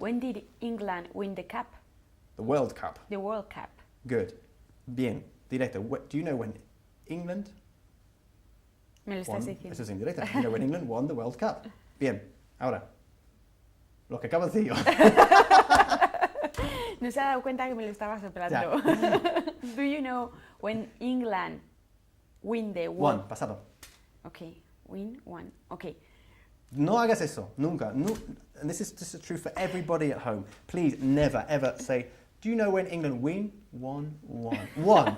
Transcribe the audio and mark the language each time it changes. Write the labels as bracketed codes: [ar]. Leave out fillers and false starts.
[en] When did England win the cup? The World Cup. The World Cup. Good. [es] Bien. Directa. [en] Do you know when England [es] Me lo [en] won? [es] estás diciendo. Eso es indirecta. [en] Do you know when England won the World Cup? [es] Bien. Ahora, lo que acabo de decir yo. No se ha dado cuenta que me lo estaba soplando. [en] Do you know when England win the One. World? [es] Pasado. [en] Okay. Win one. Okay. [es] No hagas eso. Nunca. [en] No, and this is true for everybody at home. Please never, ever say, do you know when England win? Won. Won.